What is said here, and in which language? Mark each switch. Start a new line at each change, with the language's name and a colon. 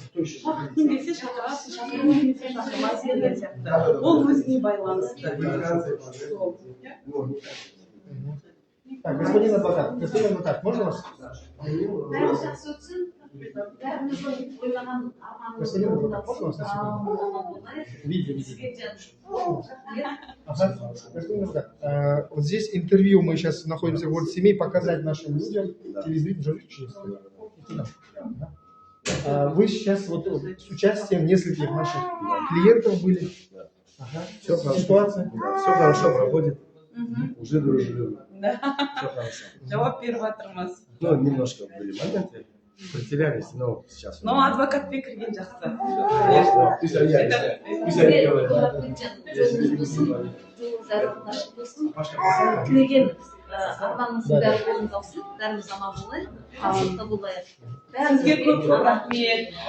Kazakh: Шақырғың келсе шақырасың, шақырғың келмесе шақырмайсың деген сияқты. Ол өзіне байланысты.
Russian: Господин адвокат, можно вас? Господин адвокат, можно вас на секунду? Видео. Господин адвокат, вот здесь интервью, мы сейчас находимся в городе Семей, показать нашим людям, телезрителям, вы сейчас вот с участием нескольких наших клиентов были. Все хорошо. Ситуация? Все хорошо проходит. Уже дружелюбно. Да. Все хорошо.
Kazakh: Жауап беріп жатырмыз.
Russian: Ну, немножко были моменты. Потерялись, но сейчас. Но
Kazakh: адвокатпен кірген жақсы.
Russian: Пусть они говорят.
Kazakh: Тілеген арманымыздың бәрі орындалсын аусын, бәріміз аман болайық, сақтықта болайық. Сізге көп рахмет.